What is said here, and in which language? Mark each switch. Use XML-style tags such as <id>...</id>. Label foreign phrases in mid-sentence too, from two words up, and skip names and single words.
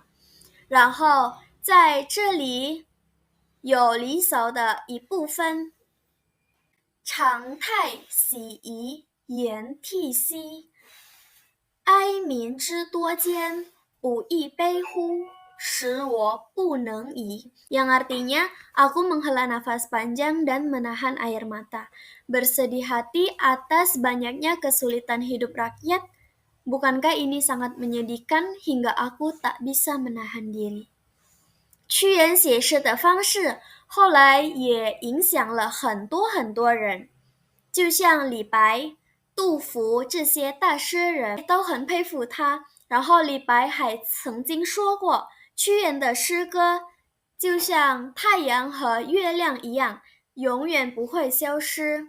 <zh>然后在这里有《离骚》的一部分：长太喜夷，言涕兮，哀民之多艰，不亦悲乎，使我不能已.</zh> <id>Yang artinya, aku menghela nafas panjang dan menahan air mata. Bersedih hati atas banyaknya kesulitan hidup rakyat. Bukankah ini sangat menyedihkan hingga aku tak bisa menahan diri.</id> <zh>屈原写诗的方式后来也影响了很多很多人，就像李白、杜甫这些大诗人都很佩服他。然后李白还曾经说过，屈原的诗歌就像太阳和月亮一样，永远不会消失。</zh>